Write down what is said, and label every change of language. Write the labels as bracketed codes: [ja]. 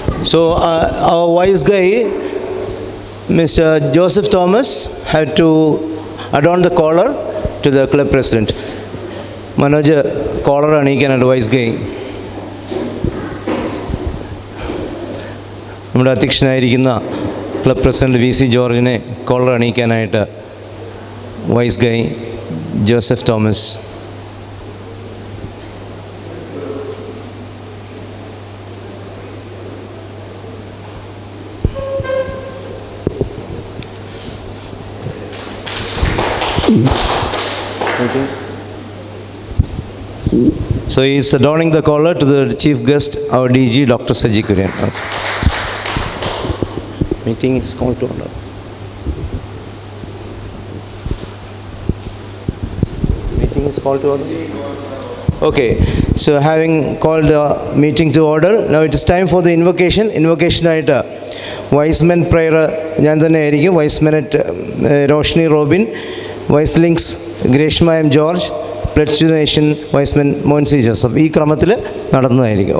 [en] So our wise guy, Mr. Joseph Thomas, had to adorn the collar to the club president. Manoj, collar and he can advise guy. [ml] നമ്മുടെ അധ്യക്ഷനായിരിക്കുന്ന club president V C ജോർജിനെ collar അണിയിക്കാനായിട്ട് vice Guy Joseph Thomas. [en] So he is adorning the collar to the chief guest, our DG, Dr. Saji Kurian. Okay. Meeting is called to order. Meeting is called to order. Okay. So having called the meeting to order, now it is time for the invocation. [ml] Invocation ആയിട്ട് wise men prayer ഞാൻ തന്നെ ആയിരിക്കും. വൈസ്മെനറ്റ് Roshni Robin, വൈസ്ലിങ്സ് Greshma M George, പ്ലഡ് donation wise men Monsy Joseph, ഈ ക്രമത്തിൽ നടന്നതായിരിക്കും.